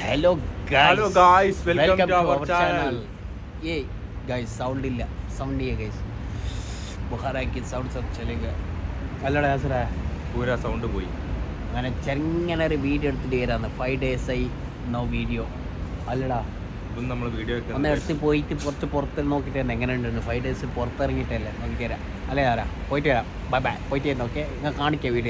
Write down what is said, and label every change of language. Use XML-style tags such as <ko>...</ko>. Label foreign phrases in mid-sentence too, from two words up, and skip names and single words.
<en>हेलो Hello guys welcome to our channel.</en> <hi>ये गाइस साउंड ഇല്ല, സൗണ്ട് नहीं है गाइस, बुखार है कि साउंड सब चलेगा.</hi> <ml>അല്ലടാ യാസറ പൂരാ സൗണ്ട് പോയി. അങ്ങനെ ചെറുങ്ങനെ ഒരു വീഡിയോ എടുത്തിട്ട് വരാന്ന്. 5 days ആയി നോ വീഡിയോ. അല്ലടാ ഇപ്പം നമ്മൾ വീഡിയോ ഒന്ന് എടുത്ത് പോയിട്ട് കുറച്ച് പുറത്ത് നോക്കിയിട്ട് തന്നെ എങ്ങനെ ഉണ്ടെന്ന്. 5 days പുറത്തിറങ്ങിയിട്ടല്ലേ, നോക്കിയിട്ട് വരാം. അല്ലേ ആരാ പോയിട്ട് വരാം. ബൈ ബൈ, പോയിട്ട് വരുന്നു. ഓക്കെ, ഞാൻ കാണിക്കാം വീഡിയോയിൽ.</ml>